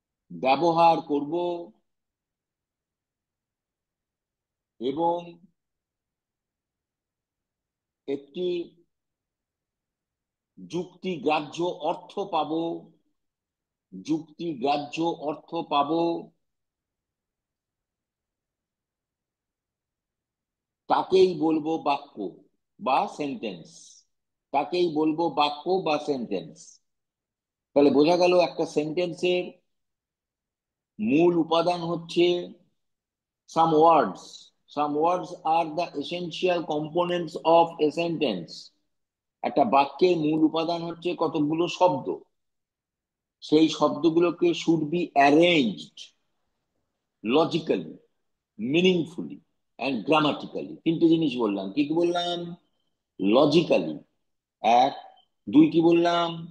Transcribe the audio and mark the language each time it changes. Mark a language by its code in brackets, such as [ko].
[bn] ব্যবহার করব, এবং একটি যুক্তিগ্রাহ্য অর্থ পাব, যুক্তিগ্রাহ্য অর্থ পাব, তাকেই বলবো বাক্য বা সেন্টেন্স। তাকেই বলবো বাক্য বা সেন্টেন্স। তাহলে বোঝা গেল একটা সেন্টেন্সের মূল উপাদান হচ্ছে [en] some words. Some words are the essential components of a sentence. [bn] একটা বাক্যের মূল উপাদান হচ্ছে কতগুলো শব্দ। সেই শব্দগুলোকে [en] Should be arranged logically, meaningfully and grammatically. [bn] তিনটে জিনিস বললাম। কি কি বললাম? লজিক্যালি এক, দুই কি বললাম?